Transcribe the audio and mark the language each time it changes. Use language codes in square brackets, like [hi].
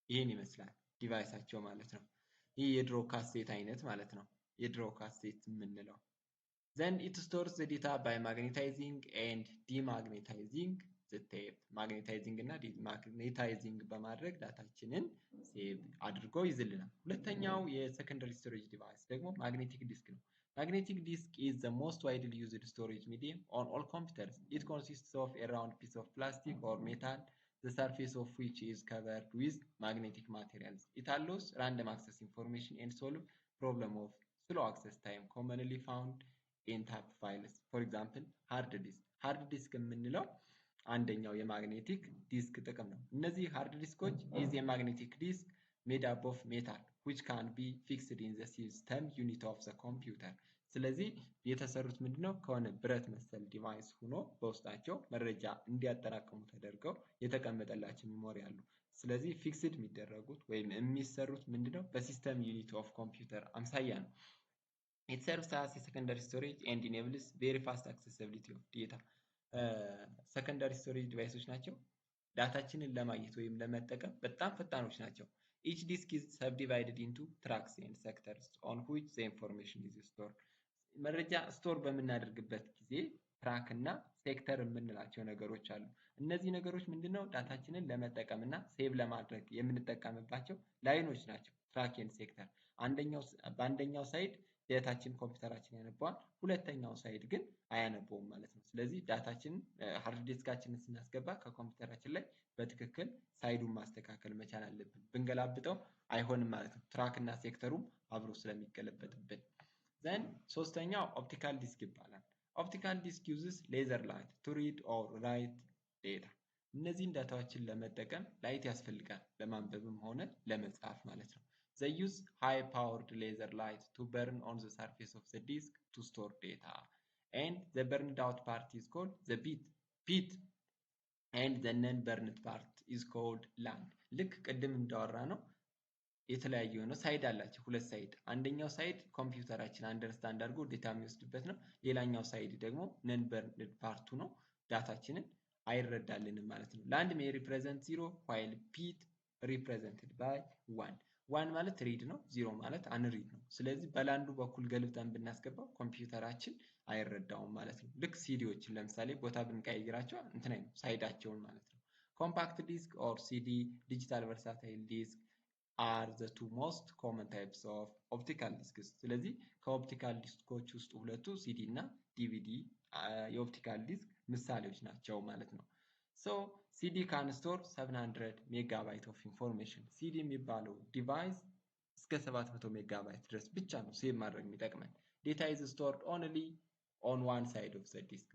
[am] ይመስላል ዲቫይሳቸው ማለት ነው። ይህ የድሮ ካሴት አይነት ማለት ነው። የድሮ ካሴት የምንለው [en] then it stores the data by magnetizing and demagnetizing the tape። [am] ማግኔታይዚንግ እና ዲማግኔታይዚንግ በማድረግ ዳታችንን ሴቭ አድርጎ ይዝልናል። ሁለተኛው የሰከንደሪ ስቶሬጅ ዲቫይስ ደግሞ ማግኔቲክ ዲስክ ነው። [en] Magnetic disk is the most widely used storage medium on all computers. It consists of a round piece of plastic or metal, the surface of which is covered with magnetic materials. It allows random access information and solve problem of slow access time commonly found in tap files. For example, hard disk. Hard disk [am] የምንለው አንደኛው የማግኔቲክ ዲስክ ጥቅም ነው። እነዚህ ሃርድ ዲስኮች [en] is a magnetic disk made up of metal which can be fixed in the system unit of the computer. [am] ስለዚህ የተሰሩት ምንድነው ከሆነ ብረት መሰል ዲቫይስ ሆኖ በውስጣቸው መረጃ እንዲያጠራቅሙ ተደርገው የተቀመጠላቸው ሜሞሪ አሉ። ስለዚህ ፊክስድ የሚደረጉት ወይም የሚሰሩት ምንድነው በሲስተም ዩኒት ኦፍ ኮምፒውተር አምሳያ ነው። [en] It serves as a secondary storage and enables very fast accessibility of data. [am] ሰከንዳሪ ስቶሬጅ ዲቫይሶች ናቸው። ዳታችንን ለማግኘት ወይም ለመጠቀም በጣም ፈጣኖች ናቸው። [en] Each disk is subdivided into tracks and sectors on which the information is stored. [am] መረጃ ስቶር በምናደርግበት ጊዜ ትራክ እና ሴክተር የምንላቸው ነገሮች አሉ። እነዚህ ነገሮች ምንድነው ዳታችንን ለመጠቀም እና ሴቭ ለማድረግ የምንጠቀምባቸው ላይኖች ናቸው። ትራክ ኤንድ ሴክተር በአንደኛው ሳይድ ዳታችን ኮምፒውተራችን ያነበዋል፣ ሁለተኛው ሳይድ ግን አያነበውም ማለት ነው። ስለዚህ ዳታችንን ሃርድ ዲስካችንን ስናስገባ ከኮምፒውተራችን ላይ በትክክል ሳይዱን ማስተካከል መቻል አለብን። ብንገላብጠው አይሆንም ማለት ነው። ትራክ እና ሴክተሩም አብሮ ስለሚገለበጥብን። ዘን ሶስተኛው ኦፕቲካል ዲስክ ይባላል። ኦፕቲካል ዲስክ [en] uses laser light to read or write data. [am] እነዚህን ዳታዎችን ለመጠቀም ላይት ያስፈልጋል ለማንበብም ሆነ ለመጻፍ ማለት ነው። [en] They use high powered laser light to burn on the surface of the disk to store data. And the burned out part is called the bit and the non-burned part is called land. [am] ልክ ቅድም እንዳወራ ነው የተለያየ ነው። ሳይድ አላቸው፣ ሁለት ሳይድ። አንደኛው ሳይድ ኮምፒውተራችን አንደርስታንድ አድርጎ ዴታ የሚወስድበት ነው። ሌላኛው ሳይድ ደግሞ ነን በርንድ ፓርቱ ነው፣ ዳታችንን አይረዳልንም ማለት ነው። [en] ላንድ ሜይ ሪፕሬዘንት 0 while ፒት ሪፕሬዘንትድ ባይ 1. [am] 1 ማለት ሪድ ነው፣ 0 ማለት አንሪድ ነው። ስለዚህ በላንዱ በኩል ገልብጠን ብናስገባው ኮምፒውተራችን አይረዳውም ማለት ነው። ልክ ሲዲዎችን ለምሳሌ ቦታ ብንቀይራቸው እንትን አይነት ሳይዳቸውን ማለት ነው። [en] ኮምፓክት ዲስክ ኦር ሲዲ፣ ዲጂታል ቨርሳታይል ዲስክ are the two most common types of optical disks. [am] ስለዚህ ከኦፕቲካል ዲስኮች ውስጥ ሁለቱ ሲዲ እና ዲቪዲ የኦፕቲካል ዲስክ ምሳሌዎች ናቸው ማለት ነው። [en] So CD can store 700 megabyte of information. [am] CD የሚባለው ዲቫይስ እስከ 700 ሜጋባይት ድረስ ብቻ ነው ሴቭ ማድረግ የሚጠቅመን። [en] Data is stored only on one side of the disk.